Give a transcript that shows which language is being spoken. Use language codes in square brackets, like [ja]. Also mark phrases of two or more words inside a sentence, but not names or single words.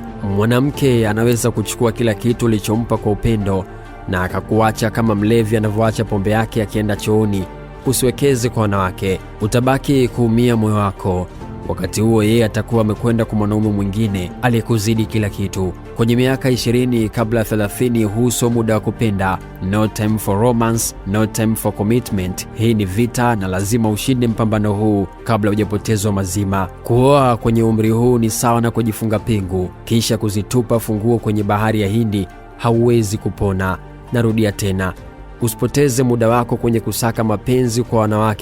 [sw] Mwanamke anaweza kuchukua kila kitu ulichompa kwa upendo na akakuacha kama mlevi anavyoacha pombe yake akienda chooni. Usiwekeze kwa wanawake, utabaki kuumia moyo wako. Wakati huo yeye atakuwa amekwenda kwa mwanaume mwingine aliyekuzidi kila kitu. Kwenye miaka 20 kabla 30, huu sio muda wa kupenda. [en] No time for romance, no time for commitment. [sw] Hii ni vita na lazima ushinde mpambano huu kabla hujapotezwa mazima. Kuoa kwenye umri huu ni sawa na kujifunga pingu kisha kuzitupa funguo kwenye bahari ya Hindi. Hauwezi kupona. Narudia tena, usipoteze muda wako kwenye kusaka mapenzi kwa wanawake.